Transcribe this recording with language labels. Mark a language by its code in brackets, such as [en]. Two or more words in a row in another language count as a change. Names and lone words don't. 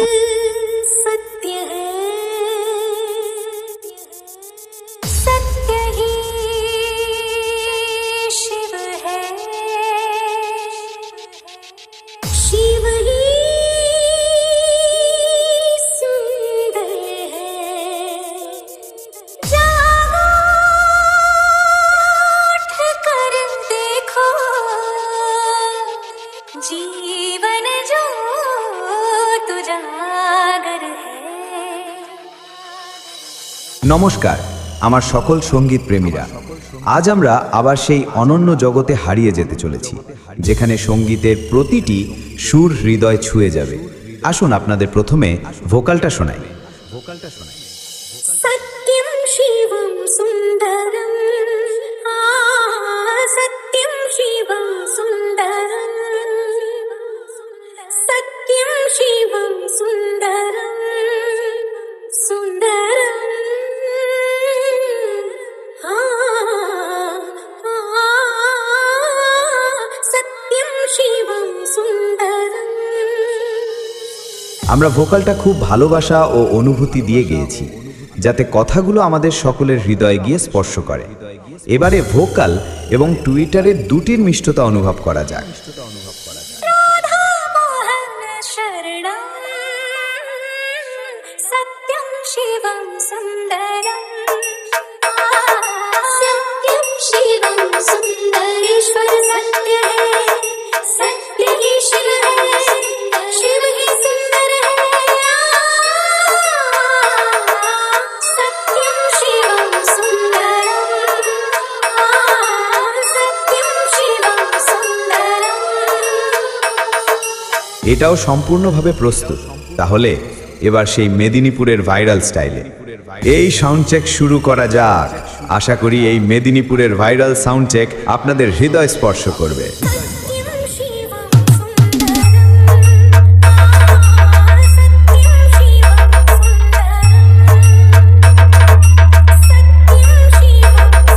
[hi] सत्य है, सत्य ही शिव है, शिव ही सुंदर है। जागो उठ कर देखो, जीवन जो तुजागर है। [bn] নমস্কার আমার সকল সঙ্গীত প্রেমীরা, আজ আমরা আবার সেই অনন্য জগতে হারিয়ে যেতে চলেছি যেখানে সঙ্গীতের প্রতিটি সুর হৃদয় ছুঁয়ে যাবে। আসুন আপনাদের প্রথমে ভোকালটা শোনাই। [sa] सत्यं शिवं सुन्दरं, सत्यं शिवं सुन्दरं, सत्यं शिवं सुन्दरं, सुन्दरं। सत्यं शिवं सुन्दरं। [bn] আমরা ভোকালটা খুব ভালোবাসা ও অনুভূতি দিয়ে গেয়েছি যাতে কথাগুলো আমাদের সকলের হৃদয়ে গিয়ে স্পর্শ করে। এবারে ভোকাল এবং টুইটারের দুটির মিষ্টতা অনুভব করা যাক। [sa] राधा मोहन शरणं, सत्यं शिवं सुन्दरं, सत्यं शिवं सुन्दरेश्वर [hi] सत्य है, सत्य ही शिव है, शिव ही सुंदर है। [sa] सत्यं शिवं सुन्दरं, सत्यं शिवं सुन्दरं। [bn] এটাও সম্পূর্ণভাবে প্রস্তুত। তাহলে এবার সেই মেদিনীপুরের ভাইরাল স্টাইলে এই সাউন্ড চেক শুরু করা যাক। আশা করি এই মেদিনীপুরের ভাইরাল সাউন্ড চেক আপনাদের হৃদয় স্পর্শ করবে। [sa] सत्यं शिवं सुन्दरं, सत्यं शिवं सुन्दरं, सत्यं शिवं